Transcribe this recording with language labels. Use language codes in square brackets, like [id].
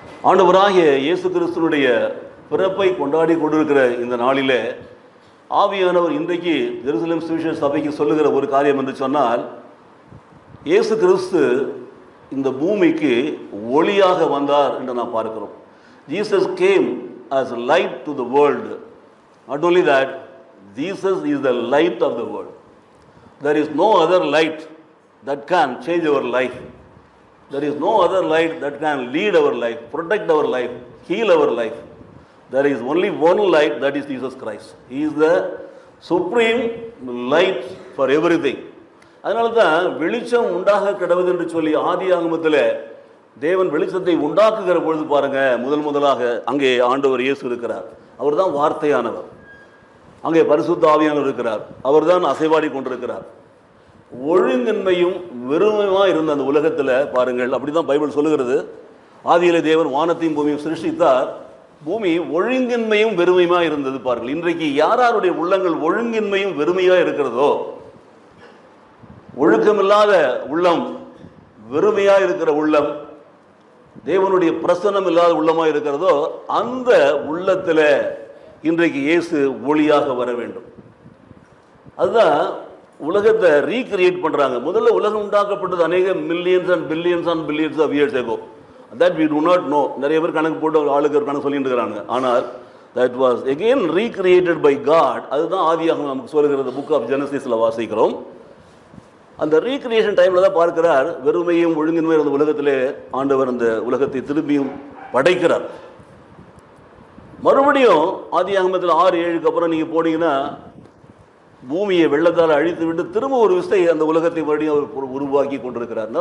[ta] ஆண்டவராகிய இயேசு கிறிஸ்துனுடைய பிறப்பை கொண்டாடி கொண்டிருக்கிற இந்த நாளிலே ஆவியானவர் இன்றைக்கு ஜெருசலேம் சுவிசேஷ சபைக்கு சொல்லுகிற ஒரு காரியம் என்று சொன்னால், இயேசு கிறிஸ்து இந்த பூமிக்கு ஒளியாக வந்தார் என்று நாம் பார்க்கிறோம். [en] Jesus came as light to the world. Not only that, Jesus is the light of the world. There is no other light that can change our life. There is no other light that can lead our life, protect our life, heal our life. There is only one light, that is Jesus Christ. He is the supreme light for everything. [ta] அதனால தான் வெளிச்சம் உண்டாக கிடவது என்று சொல்லி ஆதி ஆகமத்தில் தேவன் வெளிச்சத்தை உண்டாக்குகிற பொழுது பாருங்க, முதலாக அங்கே ஆண்டவர் இயேசு இருக்கிறார். அவர் தான் வார்த்தையானவர். அங்கே பரிசுத்த ஆவியானவர் இருக்கிறார். அவர் தான் அசைவாடி கொண்டிருக்கிறார். ஒழுங்கின்மையும் வெறுமையுமா இருந்த அந்த உலகத்தில் பாருங்கள், அப்படிதான் பைபிள் சொல்லுகிறது. ஆதியிலே தேவன் வானத்தையும் பூமியும் சிருஷ்டித்தார். பூமி ஒழுங்கின்மையும் வெறுமையுமா இருந்தது. பாருங்கள், இன்றைக்கு யாருடைய உள்ளங்கள் ஒழுங்கின்மையும் வெறுமையா இருக்கிறதோ, ஒழுக்கமில்லாத உள்ளம், வெறுமையா இருக்கிற உள்ளம், தேவனுடைய பிரசன்னம் இல்லாத உள்ளமா இருக்கிறதோ, அந்த உள்ளத்தில் இன்றைக்கு இயேசு ஒளியாக வர வேண்டும். அதுதான் உலகத்தை ரீக்ரியேட் பண்றாங்க. முதல்ல உலகம் உண்டாக்கப்பட்டது அநேக [en] Millions and billions of years ago. That we do not know. [ta] நிறைய பேர் கணக்கு போட்டு ஆளுக்கு கணக்கு சொல்லிட்டு இருக்கிறாங்க. ஆனால் [en] that was again recreated by God. [ta] அதுதான் ஆதியாகமம் நமக்கு சொல்லுகிறது. புக் ஆஃப் ஜெனசிஸ்ல வாசிக்கிறோம். அந்த ரீக்ரியேஷன் டைம்ல தான் பார்க்கிறார், வெறுமையும் ஒழுங்கின்மையும் அந்த உலகத்திலே ஆண்டவர் அந்த உலகத்தை திரும்பியும் படைக்கிறார். மறுபடியும் ஆதியாகமத்தில் 6-7க்கு அப்புறம் நீங்க போனீங்கன்னா, பூமியை வெள்ளத்தால் அழித்து விட்டு திரும்ப ஒரு விசை அந்த உலகத்தை மறுபடியும் அவர் உருவாக்கி கொண்டிருக்கிறார்.